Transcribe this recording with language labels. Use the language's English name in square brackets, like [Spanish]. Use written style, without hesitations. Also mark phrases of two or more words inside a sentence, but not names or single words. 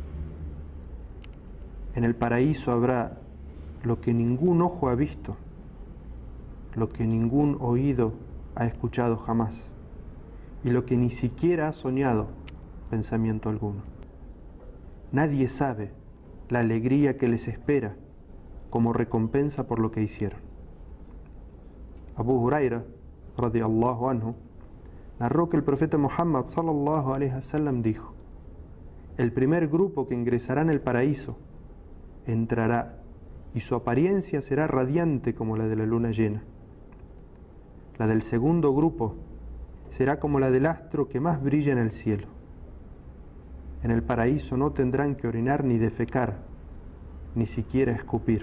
[Spanish] En el paraíso habrá lo que ningún ojo ha visto, lo que ningún oído ha escuchado jamás, y lo que ni siquiera ha soñado pensamiento alguno. Nadie sabe la alegría que les espera como recompensa por lo que hicieron. [Arabic] Abu Huraira, رضي الله عنه, [Spanish] narró que el profeta Muhammad [Arabic] صلى الله عليه وسلم [Spanish] dijo: el primer grupo que ingresará en el paraíso entrará y su apariencia será radiante como la de la luna llena. La del segundo grupo será como la del astro que más brilla en el cielo. En el paraíso no tendrán que orinar ni defecar, ni siquiera escupir.